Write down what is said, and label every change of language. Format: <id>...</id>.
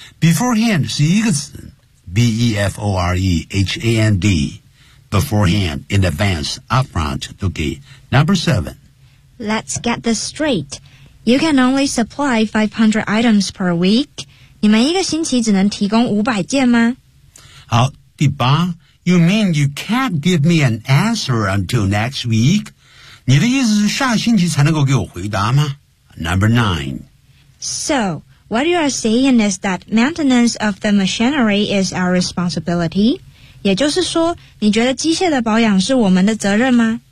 <en>Beforehand</en> <zh>是一个词。</zh> <en>B-E-F-O-R-E-H-A-N-D, beforehand, in advance, upfront, okay. Number seven. Let's get this straight. You can only supply 500 items per week.</en> <zh>你们一个星期只能提供500件吗？好，第八。</zh> <en>You mean you can't give me an answer until next week?</en> <zh>你的意思是下星期才能够给我回答吗？</zh> <en>Number nine. So... What you are saying is that maintenance of the machinery is our responsibility.</en> <zh>也就是说，你觉得机械的保养是我们的责任吗？</zh>